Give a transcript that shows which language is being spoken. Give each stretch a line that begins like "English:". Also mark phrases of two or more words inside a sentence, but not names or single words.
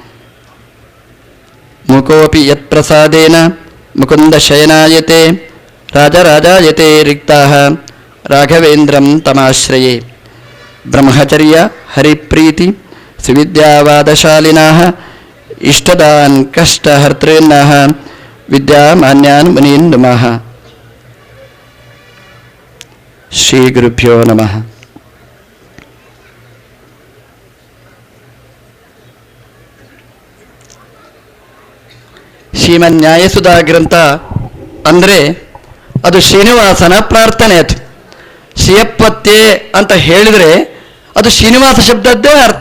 Sanskrit: ಮುಕೋಪಿ ಯತ್ಪ್ರಸಾದೇನ ಮುಕುಂದಶಯನಾಯತೆ ರಾಜರಾಜಾಯತೆ ರಿಕ್ತಾಃ ರಾಘವೇಂದ್ರಂ ತಮಾಶ್ರಯೇ. ಬ್ರಹ್ಮಚರ್ಯ ಹರಿಪ್ರೀತಿ ಸುವಿದ್ಯಾವಾದಶಾಲಿನಃ ಇಷ್ಟದಾನ್ ಕಷ್ಟಹರ್ತॄನ್ನಃ ವಿದ್ಯಾಮಾನ್ಯಾನ್ ಮುನೀನ್ ನುಮಃ. ಶ್ರೀ ಗುರುಭ್ಯೋ ನಮಃ.
Kannada: ಶ್ರೀಮನ್ ನ್ಯಾಯಸುಧಾ ಗ್ರಂಥ ಅಂದರೆ ಅದು ಶ್ರೀನಿವಾಸನ ಪ್ರಾರ್ಥನೆ. ಅದು ಶ್ರೀಯಪ್ಪತ್ತೆ ಅಂತ ಹೇಳಿದರೆ ಅದು ಶ್ರೀನಿವಾಸ ಶಬ್ದದ್ದೇ ಅರ್ಥ.